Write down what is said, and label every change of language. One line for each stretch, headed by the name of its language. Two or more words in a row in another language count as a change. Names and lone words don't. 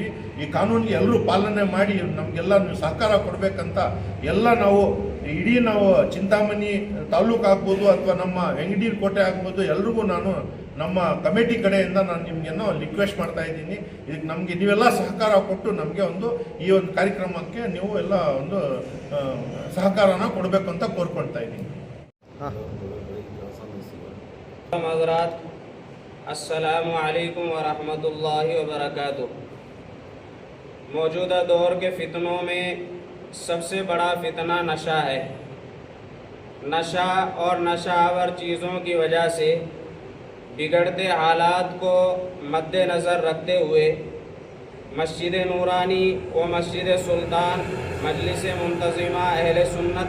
Kannada: ಈ ಕಾನೂನಿಗೆ ಎಲ್ಲರೂ ಪಾಲನೆ ಮಾಡಿ ನಮಗೆಲ್ಲ ನೀವು ಸಹಕಾರ ಕೊಡಬೇಕಂತ ನಾವು ಇಡೀ ಚಿಂತಾಮಣಿ ತಾಲೂಕು ಆಗ್ಬೋದು ಅಥವಾ ನಮ್ಮ ವೆಂಕಟಗಿರಿ ಕೋಟೆ ಆಗ್ಬೋದು, ಎಲ್ರಿಗೂ ನಮ್ಮ ಕಮಿಟಿ ಕಡೆಯಿಂದ ನಾನು ನಿಮಗೇನೋ ರಿಕ್ವೆಸ್ಟ್ ಮಾಡ್ತಾ ಇದ್ದೀನಿ. ಇದಕ್ಕೆ ನಮಗೆ ನೀವೆಲ್ಲ ಸಹಕಾರ ಕೊಟ್ಟು ನಮಗೆ ಈ ಒಂದು ಕಾರ್ಯಕ್ರಮಕ್ಕೆ ನೀವು ಎಲ್ಲ ಒಂದು ಸಹಕಾರನ ಕೊಡಬೇಕು ಅಂತ ಕೋರ್ಕೊಳ್ತಾ ಇದ್ದೀನಿ.
Arabic: السلام عليكم ورحمة الله وبركاته.
Urdu: موجودہ دور کے فتنوں میں سب سے بڑا فتنہ نشہ ہے. نشہ اور نشہ آور چیزوں کی وجہ سے بگڑتے حالات کو مدنظر رکھتے ہوئے مسجد نورانی و مسجد سلطان مجلس منتظمہ اہل سنت